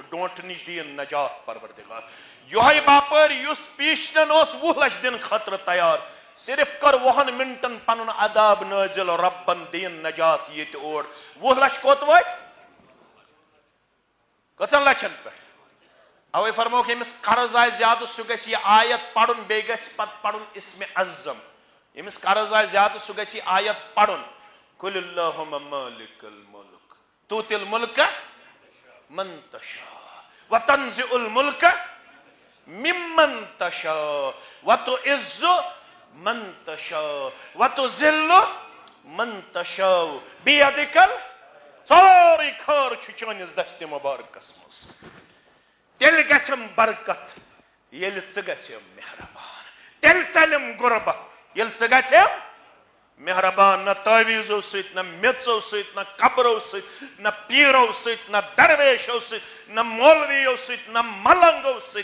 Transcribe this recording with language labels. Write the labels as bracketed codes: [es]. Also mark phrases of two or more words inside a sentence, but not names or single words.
[ks] ڈونٛٹھ نِش دِیِن نجات پروردگار. یِہوے باپٲرۍ یُس پیشنن اوس 20 لچھ دِنہٕ خٲطرٕ تیار صرف کر 20 منٹن پنُن عذاب نٲزِل ربن دِیِن نجات ییٚتہِ اور. 20 لچھ کوٚت وٲتۍ؟ کٔژن لچھن پٮ۪ٹھ؟ اوے فرموکھ ییٚمِس قرض آسہِ زیادٕ سُہ گژھِ یہِ آیت پرُن بیٚیہِ گژھِ پتہٕ پرُن اسمِ اعظم. ییٚمِس قرض آسہِ زیادٕ سُہ گژھِ یہِ آیت پرُن [ar] قُلِ اللہُمَّ مالِکَ المُلک تُؤتِی المُلکَ مَن تَشَاءُ وَتَنزِعُ المُلکَ مِمَّن تَشَاءُ وَتُعِزُّ مَن تَشَاءُ وَتُذِلُّ مَن تَشَاءُ بِیَدِکَ [ks] سورُے خٲر چھُ چٲنِس دستہِ مُبارکس منٛز. تیٚلہِ گژھٮ۪م برکت ییٚلہِ ژٕ گژھٮ۪م مہربان. تیٚلہِ ژلٮ۪م غُربت ییٚلہِ ژٕ گژھٮ۪م مہربان. نہ تعویٖزو سۭتۍ نہ میٚژو سۭتۍ نہ قبرو سۭتۍ نہ پیٖرو سۭتۍ نہ درویشو سۭتۍ نہ مولویو سۭتۍ نہ ملنگو سۭتۍ.